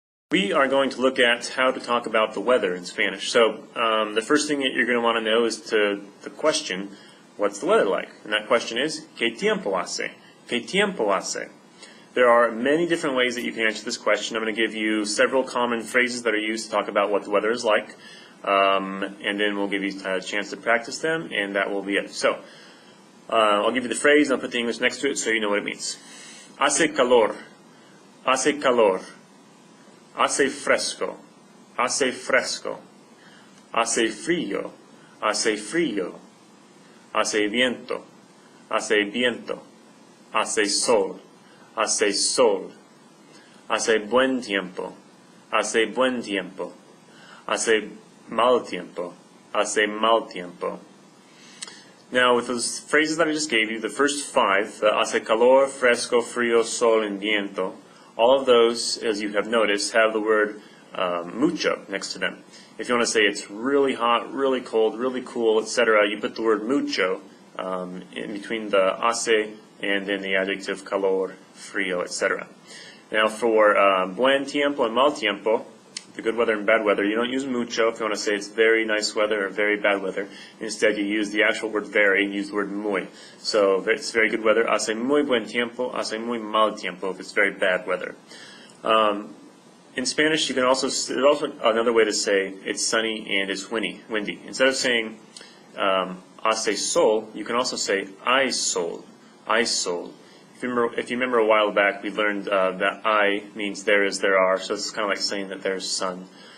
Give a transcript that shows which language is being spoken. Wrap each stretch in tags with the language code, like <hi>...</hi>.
<en>We are going to look at how to talk about the weather in Spanish. So the first thing that you're going to want to know is the question, what's the weather like? And that question is,</en> <es>¿Qué tiempo hace? ¿Qué tiempo hace?</es> <en>There are many different ways that you can answer this question. I'm going to give you several common phrases that are used to talk about what the weather is like. And then we'll give you a chance to practice them, and that will be it. So I'll give you the phrase, and I'll put the English next to it so you know what it means.</en> <es>Hace calor. Hace calor. Hace fresco, hace fresco, hace frío, hace frío, hace viento, hace viento, hace sol, hace sol, hace buen tiempo, hace buen tiempo, hace mal tiempo, hace mal tiempo.</es> <en>Now, with those phrases that I just gave you, the first five, hace calor, fresco, frío, sol, and viento, all of those, as you have noticed, have the word mucho next to them. If you want to say it's really hot, really cold, really cool, etc., you put the word mucho in between the hace and then the adjective calor, frío, etc. Now for buen tiempo and mal tiempo, the good weather and bad weather, you don't use mucho if you want to say it's very nice weather or very bad weather. Instead, you use the actual word very and use the word muy. So it's very good weather,</en> <es>hace muy buen tiempo, hace muy mal tiempo</es> <en>if it's very bad weather. In Spanish, you can also, there's also another way to say it's sunny and it's windy. Instead of saying</en> <es>hace sol,</es> <en>you can also say</en> <es>hay sol, hay sol.</es> <en>If you remember a while back, we learned that hay means there is, there are, so it's kind of like saying that there's sun.</en>